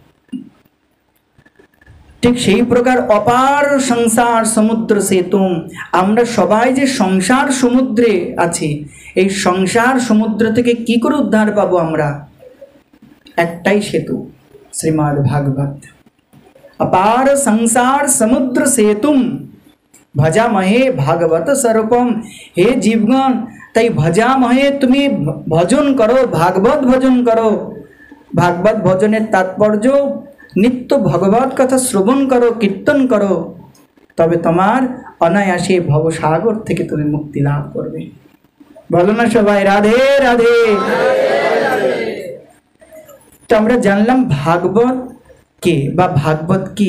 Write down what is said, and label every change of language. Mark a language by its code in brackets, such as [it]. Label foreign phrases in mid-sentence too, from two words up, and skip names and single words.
[bn] ঠিক সেই প্রকার অপার সংসার সমুদ্র সেতু। আমরা সবাই যে সংসার সমুদ্রে আছি, এই সংসার সমুদ্র থেকে কি করে উদ্ধার পাবো আমরা? একটাই সেতু, শ্রীমদ্ ভাগবত। [sa] अपार संसार समुद्र सेतुम भजामहे भागवत स्वरूपम। हे जीवगण, [bn] তাই ভজামহে, তুমি ভজন করো, ভাগবত ভজন করো। ভাগবত ভজনের তাৎপর্য নিত্য ভগবত কথা শ্রবণ করো, কীর্তন করো, তবে তোমার অনায়াসে ভবসাগর থেকে তুমি মুক্তি লাভ করবে। বলো না সবাই রাধে রাধে। তো আমরা জানলাম ভাগবত কে বা ভাগবত কি।